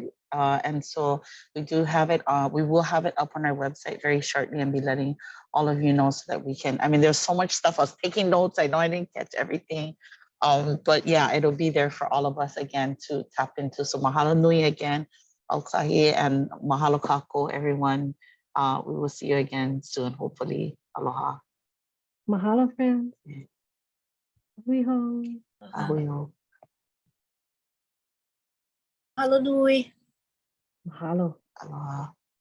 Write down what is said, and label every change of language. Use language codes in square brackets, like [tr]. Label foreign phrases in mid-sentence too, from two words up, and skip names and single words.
[en] And so we do have it, we will have it up on our website very shortly and be letting all of you know so that we can, I mean, there's so much stuff. I was taking notes. I know I didn't catch everything. But yeah, it'll be there for all of us again to tap into. So [haw] mahalo nui [en] again, Aukahi, and [haw] mahalo kako, [en] everyone. We will see you again soon, hopefully. Aloha. Mahalo, friends. Ahui Ahuyo. [haw] Mahalo nui. Mahalo. Aloha.